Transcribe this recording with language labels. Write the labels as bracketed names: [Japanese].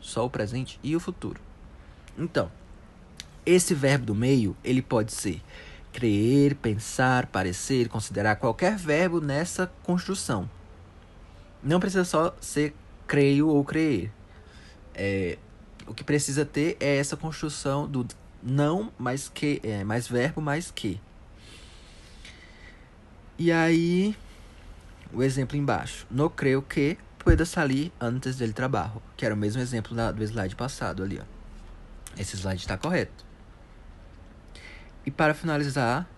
[Portuguese] Só o presente e o futuro. Então, esse verbo do meio, ele pode ser crer, pensar, parecer, considerar, qualquer verbo nessa construção. Não precisa só ser creio ou crer. O que precisa ter é essa construção do não mais que, mais verbo mais que. E aí, o exemplo embaixo. [Spanish] No creio que pueda salir antes del trabajo. [Portuguese] Que era o mesmo exemplo do slide passado ali, ó. Esse slide está correto. E para finalizar,